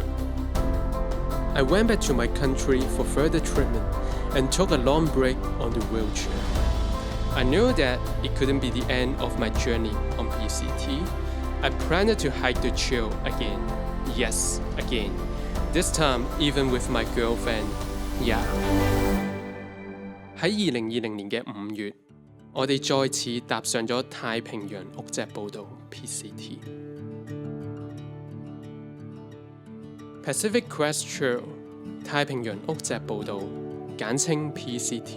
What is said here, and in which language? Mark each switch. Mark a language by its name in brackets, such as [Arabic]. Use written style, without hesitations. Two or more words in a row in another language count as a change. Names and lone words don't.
[English] I went back to my country for further treatment and took a long break on the wheelchair. I knew that it couldn't be the end of my journey on PCT. I planned to hike the trail again. Yes, again. This time even with my girlfriend, yeah. [Cantonese] 喺2020年嘅5月，我哋再次踏上咗太平洋屋脊步道 PCT。Pacific Crest Trail 太平洋屋脊步道，簡稱 PCT。